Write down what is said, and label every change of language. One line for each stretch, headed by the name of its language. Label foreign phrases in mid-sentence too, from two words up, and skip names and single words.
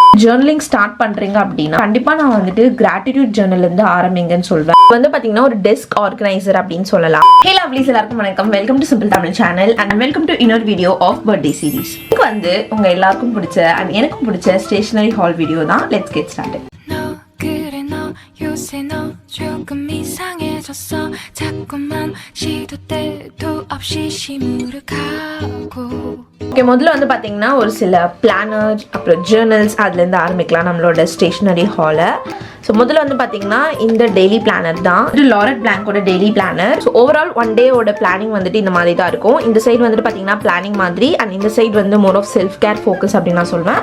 English: journaling start
Tamil: பண்றீங்க அப்படின்னா கண்டிப்பா நான் வந்துட்டு
English: gratitude journal
Tamil: இருந்து ஆரம்பிங்கன்னு சொல்வேன். வந்து பாத்தீங்கன்னா ஒரு
English: desk organizer
Tamil: அப்படின்னு சொல்லலாம்.
English: hey lovelies,
Tamil: எல்லாருக்கும் வணக்கம்.
English: welcome to Simple Tamil channel and welcome to இன்னொரு video of birthday series.
Tamil: இது வந்து உங்க எல்லாருக்கும் பிடிச்ச அண்ட் எனக்கும் பிடிச்ச
English: stationery haul
Tamil: வீடியோ தான்.
English: let's get started.
Korean: 요새 너 조금 이상해졌어 자꾸만 시도 때도 없이 시무룩하고.
Tamil: ஓகே, முதல்ல வந்து பார்த்தீங்கன்னா ஒரு சில பிளானர் அப்புறம் ஜேர்னல்ஸ் அதுலேருந்து ஆரம்பிக்கலாம் நம்மளோட
English: stationery haul.
Tamil: ஸோ முதல்ல வந்து பார்த்தீங்கன்னா இந்த
English: daily planner
Tamil: தான், இது லாரட் பிளாங்கோட
English: daily planner. so overall one day's planning
Tamil: வந்துட்டு இந்த மாதிரி தான் இருக்கும். இந்த சைடு வந்துட்டு பார்த்தீங்கன்னா பிளானிங் மாதிரி அண்ட் இந்த சைடு வந்து
English: more of self care focus
Tamil: அப்படின்னு நான் சொல்வேன்.